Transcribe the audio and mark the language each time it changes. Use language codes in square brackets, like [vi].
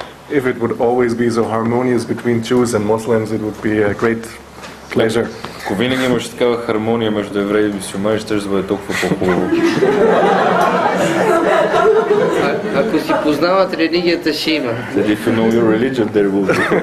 [en] If it would always be so harmonious between Jews and Muslims, it would be a great pleasure. [bg] Ако винаги имаше такава хармония между евреи и мюсюлмани, ще бъде толкова по-хубаво. Ако си познават религията, ще има. [en] If you know your religion, there will be.